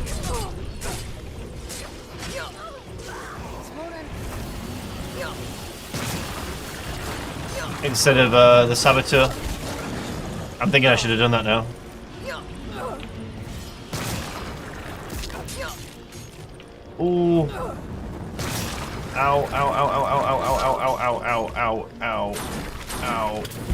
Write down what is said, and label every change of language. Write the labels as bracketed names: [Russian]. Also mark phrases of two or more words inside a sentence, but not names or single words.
[English] Instead of the saboteur. I'm thinking I should have done that now. Ooh. Ow, ow, ow, ow, ow, ow, ow, ow, ow, ow, ow, ow, ow.